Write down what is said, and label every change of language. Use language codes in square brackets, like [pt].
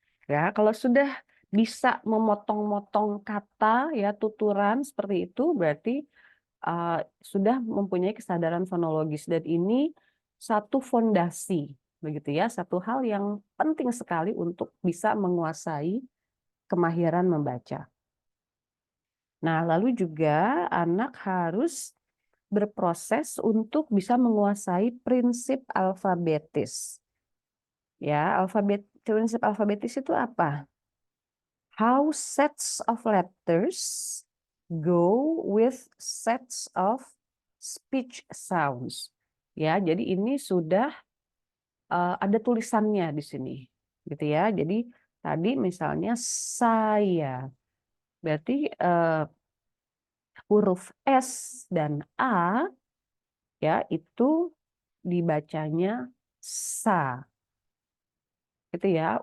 [id] Ya, kalau sudah bisa memotong-motong kata ya, tuturan seperti itu berarti sudah mempunyai kesadaran fonologis dan ini satu fondasi begitu ya, satu hal yang penting sekali untuk bisa menguasai kemahiran membaca. Nah, lalu juga anak harus berproses untuk bisa menguasai prinsip alfabetis. Ya, prinsip alfabetis itu apa? [en] How sets of letters go with sets of speech sounds. [id] Ya, jadi ini sudah ada tulisannya di sini, gitu ya. Jadi tadi misalnya saya, berarti huruf S dan A ya itu dibacanya sa, gitu ya.